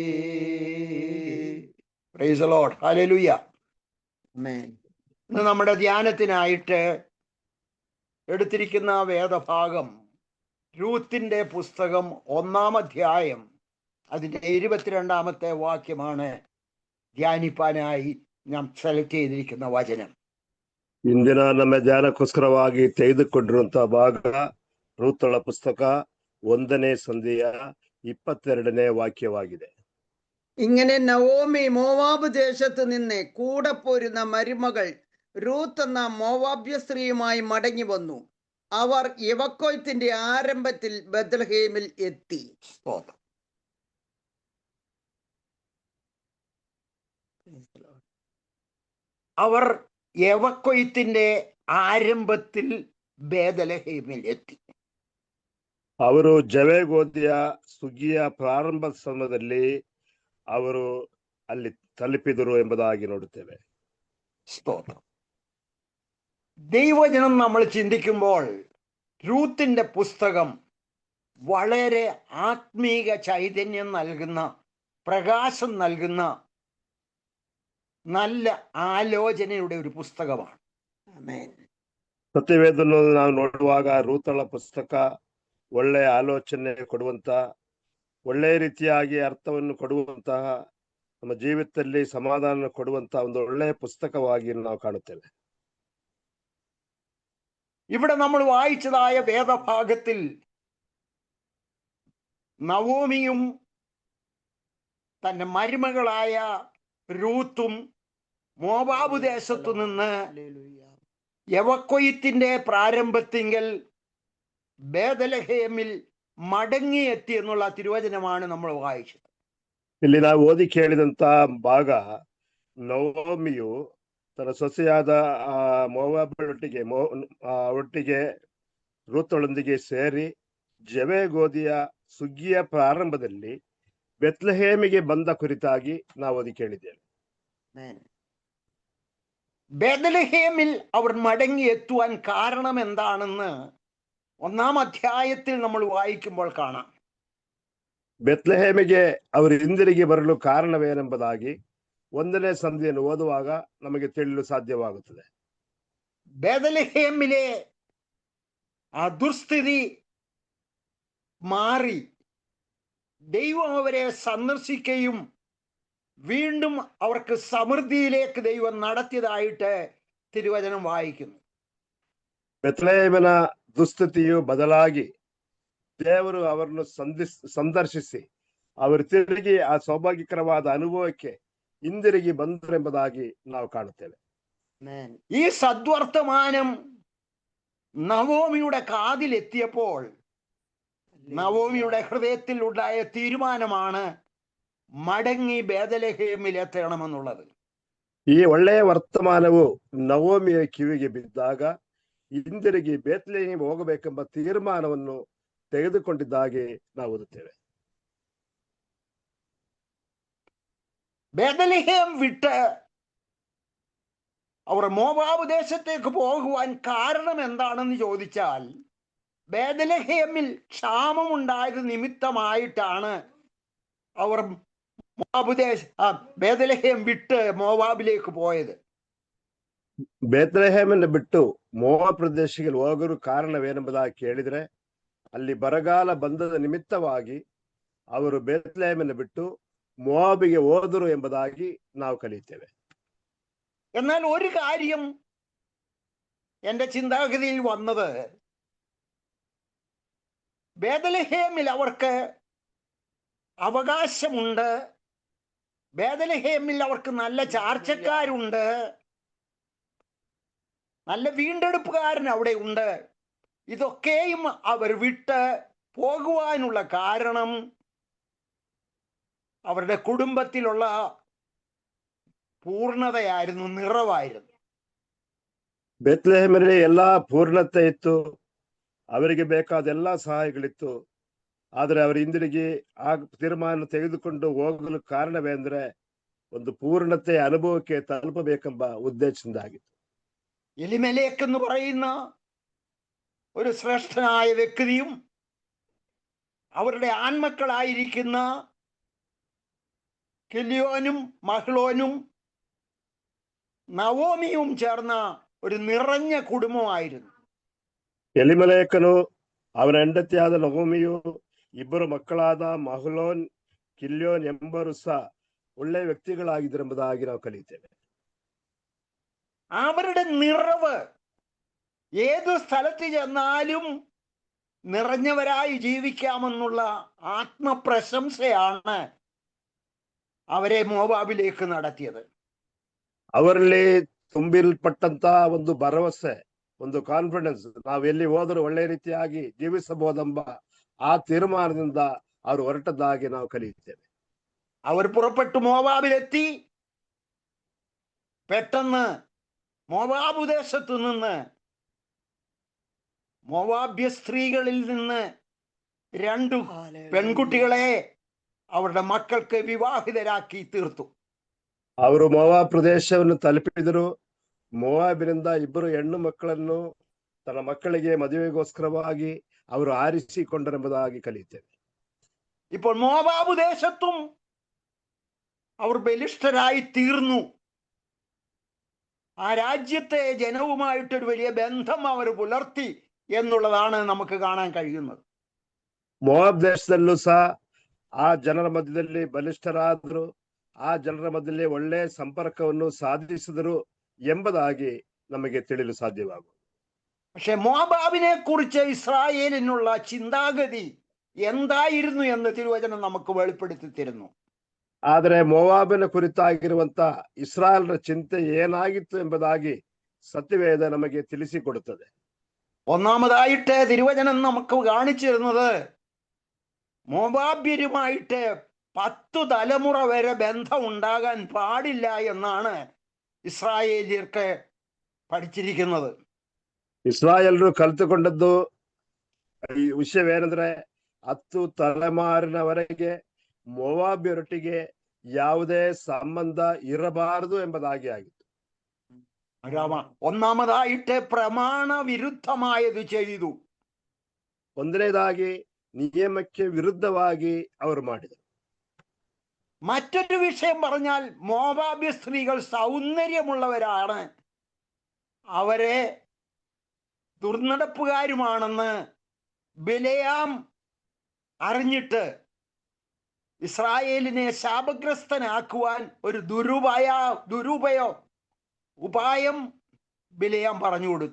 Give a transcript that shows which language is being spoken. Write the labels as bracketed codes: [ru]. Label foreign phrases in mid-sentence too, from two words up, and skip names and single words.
[en] Praise the Lord. Hallelujah. Amen. [ml] ഇന്ന് നമ്മുടെ ധ്യാനത്തിനായിട്ട് എടുത്തിരിക്കുന്ന വേദഭാഗം രൂത്തിന്റെ പുസ്തകം 1-ാം അധ്യായം അതിൻ്റെ 22-ാമത്തെ വാക്യമാണ് [kn] ಧ್ಯಾನಿಪಾನಾയി ನಾಂ ಸೆಲೆಕ್ಟ್ [ml] ചെയ്തിരിക്കുന്ന ವಚನ. [kn] ಇಂದಿನ ನಮ್ಮ ಧ್ಯಾನಕ್ಕೋಸ್ಕರವಾಗಿ ತೆಗೆದುಕೊಂಡಿರುವಂತಹ ಭಾಗ ರೂತಳ ಪುಸ್ತಕ 1ನೇ ಸಂಧಿಯ 22ನೇ വാക്യವಾಗಿದೆ. [ml] ഇങ്ങനെ നവോമി മോവാബ് ദേശത്ത് നിന്ന് കൂടെ പോരുന്ന മരുമകൾ റൂത്ത് എന്ന മോവാബ്യ സ്ത്രീയുമായി മടങ്ങി വന്നു. അവർ യവക്കോയത്തിന്റെ ആരംഭത്തിൽ ബത്ലഹേമിൽ എത്തി. അവർ യവക്കൊയ്ത്തിന്റെ ആരംഭത്തിൽ ബേദലഹേമിൽ എത്തി. [kn] ಅವರು ಜವೆಗೋದಿಯ ಸುಗ್ಗಿಯ ಪ್ರಾರಂಭ ಸಮಯದಲ್ಲಿ ಅವರು ಅಲ್ಲಿ ತಲುಪಿದರು ಎಂಬುದಾಗಿ ನೋಡುತ್ತೇವೆ. [ml] സ്തോത്രം. ദൈവജനം നമ്മൾ ചിന്തിക്കുമ്പോൾ രൂത്തിന്റെ പുസ്തകം വളരെ ആത്മീക ചൈതന്യം നൽകുന്ന, പ്രകാശം നൽകുന്ന നല്ല ಆಲೋಚನೆയുടെ ഒരു പുസ്തകമാണ്. [kn] ಆಮೆನ್. ಸತ್ಯವೇದವನ್ನು ನಾವು ನೋಡುವಾಗ ರೂತಳ ಪುಸ್ತಕ ಒಳ್ಳೆಯ ಆಲೋಚನೆ ಕೊಡುವಂತ, ಒಳ್ಳೆಯ ರೀತಿಯಾಗಿ ಅರ್ಥವನ್ನು ಕೊಡುವಂತಹ, ನಮ್ಮ ಜೀವಿತದಲ್ಲಿ ಸಮಾಧಾನ ಕೊಡುವಂತಹ ಒಂದು ಒಳ್ಳೆಯ ಪುಸ್ತಕವಾಗಿ ನಾವು ಕಾಣುತ್ತೇವೆ. [ml] ഇവിടെ നമ്മൾ വായിച്ചതായ വേദഭാഗത്തിൽ നവോമിയും തന്റെ മരുമകളായ രൂത്തും മോവാബ് ദേശത്തു നിന്ന് യവക്കൊയ്ത്തിന്റെ പ്രാരംഭത്തിങ്കൽ ബേദലഹേമിൽ മടങ്ങിയെത്തി എന്നുള്ള തിരുവചനമാണ് നമ്മൾ വായിച്ചത്. [kn] ಇಲ್ಲಿ ನಾವು ಓದಿ ಕೇಳಿದಂತ ಭಾಗ, ನವೋಮಿಯು ತನ್ನ ಸೊಸೆಯಾದ ಒಟ್ಟಿಗೆ ರೂತಳೊಂದಿಗೆ ಸೇರಿ ಜವೆ ಗೋಧಿಯ ಸುಗ್ಗಿಯ ಪ್ರಾರಂಭದಲ್ಲಿ ಬೆತ್ಲೆಹೇಮಿಗೆ ಬಂದ ಕುರಿತಾಗಿ ನಾವು ಓದಿ ಕೇಳಿದ್ದೇವೆ. [ml] ബേദലഹേമിൽ അവർ മടങ്ങിയെത്തുവാൻ കാരണം എന്താണെന്ന് 1-ാം അധ്യായത്തിൽ നമ്മൾ വായിക്കുമ്പോൾ കാണാം. [kn] ಬೆತ್ಲೆಹೇಮಿಗೆ ಅವರು ಹಿಂದಿರುಗಿ ಬರಲು ಕಾರಣವೇನೆಂಬುದಾಗಿ 1ನೇ ಸಂಧಿಯನ್ನು ಓದುವಾಗ ನಮಗೆ ತಿಳಿಯಲು ಸಾಧ್ಯವಾಗುತ್ತದೆ. [ml] ബേദലഹേമിലെ ആ ദുർസ്ഥിതി മാറി ദൈവം അവരെ സന്ദർശിക്കുകയും വീണ്ടും അവർക്ക് സമൃദ്ധിയിലേക്ക് ദൈവം നടത്തിയതായിട്ട് തിരുവചനം വായിക്കുന്നു. [kn] ಬೆತ್ಲೆಹೇಮಿನ ದುಸ್ಥಿತಿಯು ಬದಲಾಗಿ ದೇವರು ಅವರನ್ನು ಸಂದರ್ಶಿಸಿ ಅವರು ತಿರುಗಿ ಆ ಸೌಭಾಗ್ಯಕರವಾದ ಅನುಭವಕ್ಕೆ ಹಿಂದಿರುಗಿ ಬಂದರೆಂಬುದಾಗಿ ನಾವು ಕಾಣುತ್ತೇವೆ. [ml] ഈ സദ്വർത്തമാനം നവോമിയുടെ കാതിലെത്തിയപ്പോൾ നവോമിയുടെ ഹൃദയത്തിൽ ഉണ്ടായ തീരുമാനമാണ് മടങ്ങി ബേദലഹേമിൽ എത്തണമെന്നുള്ളത്. [kn] ಈ ಒಳ್ಳೆಯ ವರ್ತಮಾನವು ನವೋಮಿಯ ಕಿವಿಗೆ ಬಿದ್ದಾಗ ಹಿಂದಿರುಗಿ ಬೇತ್ಲೆಹೇಮಿಗೆ ಹೋಗಬೇಕೆಂಬ ತೀರ್ಮಾನವನ್ನು ತೆಗೆದುಕೊಂಡಿದ್ದಾಗೆ ನಾವು ಓದುತ್ತೇವೆ. [ml] ബേദലഹേം വിട്ട് അവർ മോവാബ് ദേശത്തേക്ക് പോകുവാൻ കാരണം എന്താണെന്ന് ചോദിച്ചാൽ, ബേദലഹേമിൽ ക്ഷാമമുണ്ടായത് നിമിത്തമായിട്ടാണ് അവർ ബേദലഹേം വിട്ട് മോവാബിലേക്ക് പോയത്. [kn] ಬೇತ್ಲೆಹೇಮನ್ನು ಬಿಟ್ಟು ಮೋವಾಬ್ ಪ್ರದೇಶಕ್ಕೆ ಹೋಗಲು ಕಾರಣವೇನೆಂಬುದಾಗಿ ಕೇಳಿದ್ರೆ, ಅಲ್ಲಿ ಬರಗಾಲ ಬಂದದ ನಿಮಿತ್ತವಾಗಿ ಅವರು ಬೇತ್ಲೆಹೇಮನ್ನು ಬಿಟ್ಟು ಮೋವಾಬಿಗೆ ಹೋದರು ಎಂಬುದಾಗಿ ನಾವು ಕಲಿಯುತ್ತೇವೆ. [ml] എന്നാൽ ഒരു കാര്യം എൻ്റെ ചിന്താഗതിയിൽ വന്നത്, ബേദലഹേമിൽ അവർക്ക് അവകാശമുണ്ട്, ബേദലഹേമിൽ അവർക്ക് നല്ല ചാർച്ചക്കാരുണ്ട്, നല്ല വീണ്ടെടുപ്പുകാരൻ അവിടെ ഉണ്ട്. ഇതൊക്കെയും അവർ വിട്ട് പോകുവാനുള്ള കാരണം അവരുടെ കുടുംബത്തിലുള്ള പൂർണ്ണതയായിരുന്നു, നിറവായിരുന്നു. [kn] ಬೇತ್ಲೆಹೇಮಲ್ಲಿ ಎಲ್ಲಾ ಪೂರ್ಣತೆ ಇತ್ತು, ಅವರಿಗೆ ಬೇಕಾದ ಎಲ್ಲಾ ಸಹಾಯಗಳಿತ್ತು. ಆದರೆ ಅವರು ಹಿಂದಿರುಗಿ ಆ ತೀರ್ಮಾನ ತೆಗೆದುಕೊಂಡು ಹೋಗಲು ಕಾರಣವೇಂದ್ರೆ ಒಂದು ಪೂರ್ಣತೆ ಅನುಭವಕ್ಕೆ ತಲುಪಬೇಕೆಂಬ ಉದ್ದೇಶದಿಂದಾಗಿತ್ತು. [ml] എലിമേലെക്ക് എന്ന് പറയുന്ന ഒരു ശ്രേഷ്ഠനായ വ്യക്തിയും അവരുടെ ആൺമക്കളായിരിക്കുന്ന കില്യോനും മഹ്ലോനും നവോമിയും ചേർന്ന ഒരു നിറഞ്ഞ കുടുംബമായിരുന്നു. [kn] ಎಲಿಮೆಲೆಕನು ಅವನ ಹೆಂಡತಿಯಾದ ನವೋಮಿಯು ಇಬ್ಬರು ಮಕ್ಕಳಾದ ಮಹ್ಲೋನ್, ಕಿಲ್ಯೋನ್ ಎಂಬರು ಸಹ ಒಳ್ಳೆಯ ವ್ಯಕ್ತಿಗಳಾಗಿದ್ದರೆಂಬುದಾಗಿ ನಾವು ಕಲಿಯುತ್ತೇವೆ. [ml] അവരുടെ നിറവ് ഏത് സ്ഥലത്ത് ചെന്നാലും നിറഞ്ഞവരായി ജീവിക്കാമെന്നുള്ള ആത്മപ്രശംസയാണ് അവരെ മോവാബിലേക്ക് നടത്തിയത്. [kn] ಅವರಲ್ಲಿ ತುಂಬಿಲ್ಪಟ್ಟಂತ ಒಂದು ಭರವಸೆ, ಒಂದು ಕಾನ್ಫಿಡೆನ್ಸ್, ನಾವು ಎಲ್ಲಿ ಹೋದರೂ ಒಳ್ಳೆ ರೀತಿಯಾಗಿ ಜೀವಿಸಬಹುದೆಂಬ ಆ ತೀರ್ಮಾನದಿಂದ ಅವರು ಹೊರಟದ್ದಾಗಿ ನಾವು ಕಲಿಯುತ್ತೇವೆ. [ml] അവർ പുറപ്പെട്ടു മോവാബിലെത്തി. പെട്ടെന്ന് മോവാബ് ദേശത്തു നിന്ന് മോവാബ്യ സ്ത്രീകളിൽ നിന്ന് 2 പെൺകുട്ടികളെ അവരുടെ മക്കൾക്ക് വിവാഹിതരാക്കി തീർത്തു. [kn] ಅವರು ಮೋವಾಬ್ ಪ್ರದೇಶವನ್ನು ತಲುಪಿದರು. ಮೋವಾಬಿನಿಂದ 2 ಹೆಣ್ಣು ಮಕ್ಕಳನ್ನು ತನ್ನ ಮಕ್ಕಳಿಗೆ ಮದುವೆಗೋಸ್ಕರವಾಗಿ ಅವರು ಆರಿಸಿಕೊಂಡರೆಂಬುದಾಗಿ ಕಲಿತೇವೆ. [ml] ഇപ്പോൾ മോവാബ് ദേശത്തും അവർ ബലിഷ്ഠരായി തീർന്നു. ആ രാജ്യത്തെ ജനവുമായിട്ടൊരു വലിയ ബന്ധം അവർ പുലർത്തി എന്നുള്ളതാണ് നമുക്ക് കാണാൻ കഴിയുന്നത്. [kn] ಮೋವಾಬ್ ದೇಶದಲ್ಲೂ ಸಹ ಆ ಜನರ ಮಧ್ಯದಲ್ಲಿ ಬಲಿಷ್ಠರಾದರು, ಆ ಜನರ ಮಧ್ಯದಲ್ಲಿ ಒಳ್ಳೆ ಸಂಪರ್ಕವನ್ನು ಸಾಧಿಸಿದರು ಎಂಬುದಾಗಿ ನಮಗೆ ತಿಳಿಯಲು ಸಾಧ್ಯವಾಗುವುದು. [ml] പക്ഷെ മോവാബിനെ കുറിച്ച് ഇസ്രായേലിനുള്ള ചിന്താഗതി എന്തായിരുന്നു എന്ന് തിരുവചനം നമുക്ക് വെളിപ്പെടുത്തി തരുന്നു. [kn] ಆದರೆ ಮೋವಾಬಿನ ಕುರಿತಾಗಿರುವಂತ ಇಸ್ರಾಯೇಲರ ಚಿಂತೆ ಏನಾಗಿತ್ತು ಎಂಬುದಾಗಿ ಸತ್ಯವೇದ ನಮಗೆ ತಿಳಿಸಿಕೊಡುತ್ತದೆ. [ml] ഒന്നാമതായിട്ട് തിരുവചനം നമുക്ക് കാണിച്ചു തരുന്നത് മോവാബ്യരുമായിട്ട് 10 തലമുറ വരെ ബന്ധം ഉണ്ടാകാൻ പാടില്ല എന്നാണ് ഇസ്രായേലിയർക്ക് പഠിച്ചിരിക്കുന്നത്. [kn] ಇಸ್ರಾಯೇಲರು ಕಲಿತುಕೊಂಡದ್ದು ಈ ವಿಷಯವೇನೆಂದ್ರೆ 10 ತಲೆಮಾರಿನವರೆಗೆ ಮೋವಾಬ್ಯರೊಟ್ಟಿಗೆ ಯಾವುದೇ ಸಂಬಂಧ ಇರಬಾರದು ಎಂಬುದಾಗಿ ಆಗಿತ್ತು. [ml] ഒന്നാമതായിട്ട് പ്രമാണ വിരുദ്ധമായത് ചെയ്തു. [kn] ಒಂದನೇದಾಗಿ ನಿಯಮಕ್ಕೆ ವಿರುದ್ಧವಾಗಿ ಅವರು ಮಾಡಿದರು. [ml] മറ്റൊരു വിഷയം പറഞ്ഞാൽ മോവാബ്യ സ്ത്രീകൾ സൗന്ദര്യമുള്ളവരാണ്, അവരെ ദുർനടപ്പുകാരുമാണെന്ന് ബിലെയാം അറിഞ്ഞിട്ട് ഇസ്രായേലിനെ ശാപഗ്രസ്തനാക്കുവാൻ ഒരു ഉപായം ബിലെയാം പറഞ്ഞു കൊടുത്തു.